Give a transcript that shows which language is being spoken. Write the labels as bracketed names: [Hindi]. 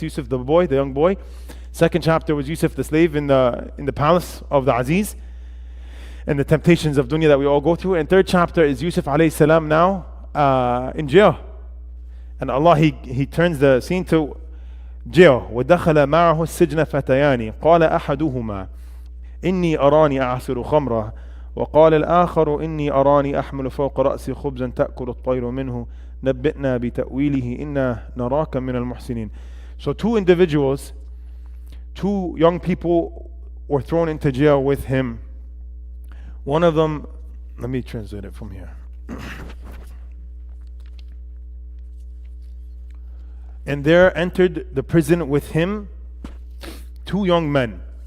[English] Yusuf the boy, the young boy. Second chapter was Yusuf the slave in the palace of the Aziz, and the temptations of dunya that we all go through. And third chapter is Yusuf alayhi salam now in jail, and Allah he turns the scene to jail. [Arabic] وَدَخَلَ مَعَهُ السِّجْنَ فَتَيَانِ قَالَ أَحَدُهُمَا إِنِّي أَرَانِي أَعْصِرُ خَمْرًا وقال الآخر إني أراني أحمل فوق رأسي خبزا تأكل الطير منه نبئنا بتأويله إنا نراك من المحسنين. [English] So two individuals, two young people were thrown into jail with him. One of them, let me translate it from here. And there entered the prison with him two young men.